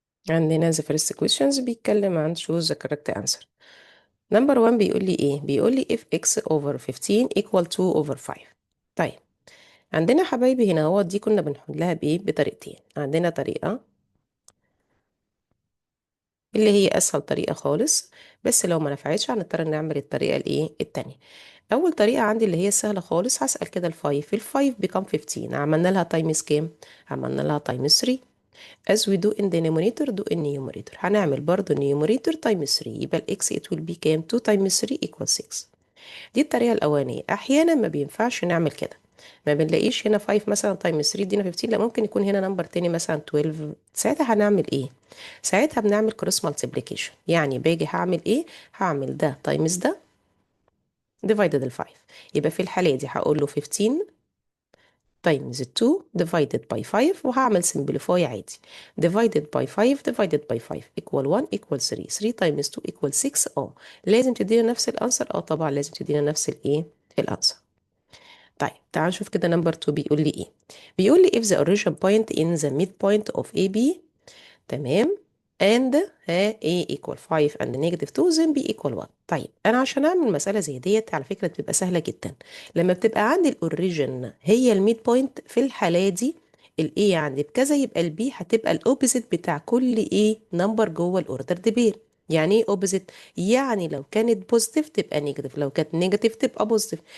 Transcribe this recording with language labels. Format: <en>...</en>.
<ar>عندنا</ar> <en>the first questions</en> <ar>بيتكلم عن</ar> <en>choose the correct answer.</en> <ar>نمبر 1 بيقول لي ايه؟ بيقول لي</ar> <en>if x over 15 equal 2 over 5.</en> <ar>طيب، عندنا حبايبي هنا هو دي كنا بنحلها بايه؟ بطريقتين. عندنا طريقة اللي هي اسهل طريقة خالص، بس لو ما نفعتش هنضطر نعمل الطريقة الايه التانية. اول طريقة عندي اللي هي سهلة خالص، هسأل كده الفايف become 15، عملنا لها تايمز كام؟ عملنا لها تايمز 3.</ar> <en>as we do in denominator do in numerator،</en> <ar>هنعمل برضو</ar> <en>numerator times 3،</en> <ar>يبقى الاكس</ar> <en>it will be</en> <ar>كام؟</ar> <en>2 times 3 equals 6.</en> <ar>دي الطريقة الأولانية. أحيانا ما بينفعش نعمل كده، ما بنلاقيش هنا 5 مثلا تايمز 3 دينا 15، لا ممكن يكون هنا نمبر تاني مثلا 12. ساعتها هنعمل ايه؟ ساعتها بنعمل كروس مالتيبليكيشن. يعني باجي هعمل ايه؟ هعمل ده تايمز ده ديفايدد ال 5. يبقى في الحالة دي هقول له 15 تايمز 2</ar> <en>divided by 5،</en> <ar>وهعمل simplify عادي.</ar> <en>divided by 5 divided by 5 equal 1 equal 3. 3 times 2 equal 6.</en> <ar>لازم تدينا نفس الانسر. طبعا لازم تدينا نفس الايه الانسر. طيب تعال نشوف كده نمبر 2 بيقول لي ايه. بيقول لي</ar> <en>if the origin point in the midpoint of AB،</en> <ar>تمام،</ar> <en>and A equal 5 and negative 2 then B equal 1.</en> <ar>طيب انا عشان اعمل مسألة زي ديت على فكرة بتبقى سهلة جدا. لما بتبقى عندي الاوريجن هي الميد بوينت، في الحالة دي الاي عندي بكذا، يبقى البي هتبقى الاوبزيت بتاع كل ايه نمبر جوه الاوردر ديبير. يعني ايه اوبزيت؟ يعني لو كانت بوزيتيف تبقى نيجاتيف، لو كانت نيجاتيف تبقى بوزيتيف.</ar>